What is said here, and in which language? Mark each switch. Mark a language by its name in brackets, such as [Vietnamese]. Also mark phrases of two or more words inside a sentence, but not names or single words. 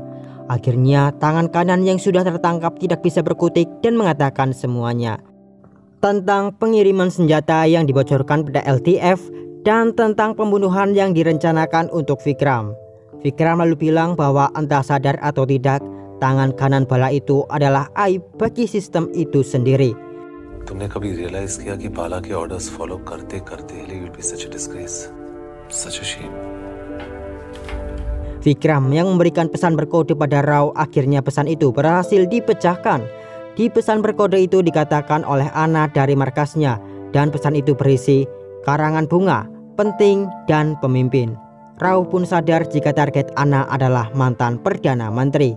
[Indonesian] Akhirnya tangan kanan yang sudah tertangkap tidak bisa berkutik dan mengatakan semuanya. Tentang pengiriman senjata yang dibocorkan pada LDF dan tentang pembunuhan yang direncanakan untuk Vikram. Vikram lalu bilang bahwa entah sadar atau tidak, tangan kanan Bala itu adalah aib bagi sistem itu sendiri. [Hindi] तुमने कभी रियलाइज किया कि बाला के [English] orders follow [Hindi] करते-करते [English] you will be such a disgrace, such a shame. [Indonesian] Vikram yang memberikan pesan berkode pada Rao, akhirnya pesan itu berhasil dipecahkan. Di pesan berkode itu dikatakan oleh Anna dari markasnya dan pesan itu berisi karangan bunga, penting dan pemimpin. Rao pun sadar jika target Anna adalah mantan Perdana Menteri.